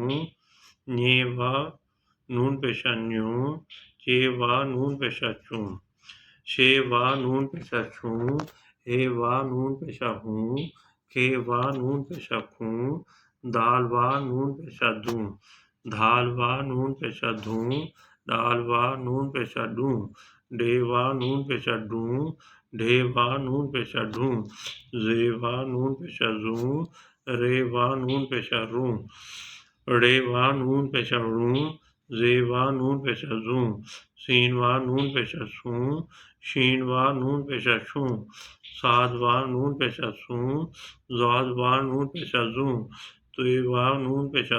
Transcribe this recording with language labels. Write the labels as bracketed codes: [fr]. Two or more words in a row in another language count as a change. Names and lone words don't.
[bal] ñے وا نون پیشہ نیوں، چے وا نون پیشہ چوں، شے وا نون پیشہ چھوں، ہے وا نون پیشہ ہوں، کھے وا نون پیشہ کھوں، دال وا نون پیشہ دوں، دھال وا نون پیشہ دھوں، دال وا نون پیشہ ڈوں، ڈے وا نون پیشہ ڈوں، ڈھے وا نون پیشہ ڈھوں، زے وا نون پیشہ زوں، رے وا نون پیشہ روں، رے وا نون پیشہ روں، زے وا نون پیشہ زوں، سین وا نون پیشہ سوں، شین وا نون پیشہ شوں، صاد وا نون پیشہ سوں، ضاد وا نون پیشہ زوں، تے وا نون پیشہ